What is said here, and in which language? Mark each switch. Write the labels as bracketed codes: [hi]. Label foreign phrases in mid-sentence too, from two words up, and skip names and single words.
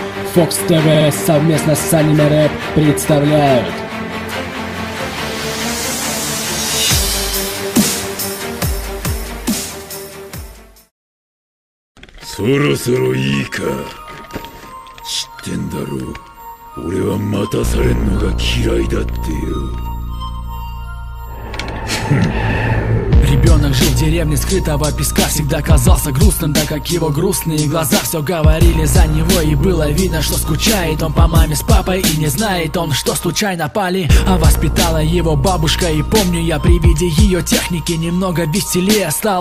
[ru] Fox TV совместно с Аниме Рэп представляют. [ja] Сороро いいか。知ってんだろう。俺は待たされんのが嫌いだってよ。 [ru] Ребенок жил в деревне скрытого песка, всегда казался грустным, так как его грустные глаза все говорили за него. И было видно, что скучает он по маме с папой, и не знает он, что случайно пали. А воспитала его бабушка, и помню я при виде ее техники немного веселее стал.